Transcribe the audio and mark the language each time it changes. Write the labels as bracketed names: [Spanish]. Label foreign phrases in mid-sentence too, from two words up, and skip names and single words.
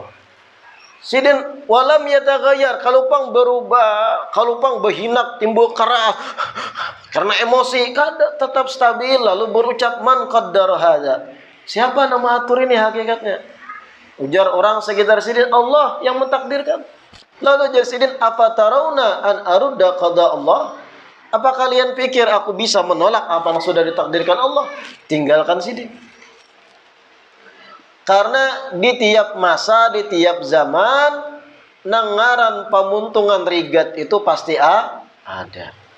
[Banjar] Sidin [Arabic] ولم يتغير, [Banjar] kalau pang berubah, kalau pang berhinak, timbul keras karena emosi, kada, tetap stabil lalu berucap [Arabic] من قدر هذا. [Banjar] Siapa nama atur ini hakikatnya? Ujar orang sekitar sidin, Allah yang mentakdirkan. Lalu ujar sidin, apa [Arabic] ترون أن أرد قضاء الله? [Indonesian] Apa kalian pikir aku bisa menolak apa yang sudah ditakdirkan Allah? [Banjar] Tinggalkan sidin. Karena di tiap masa, di tiap zaman, nangaran pemuntungan rigat itu pasti ada.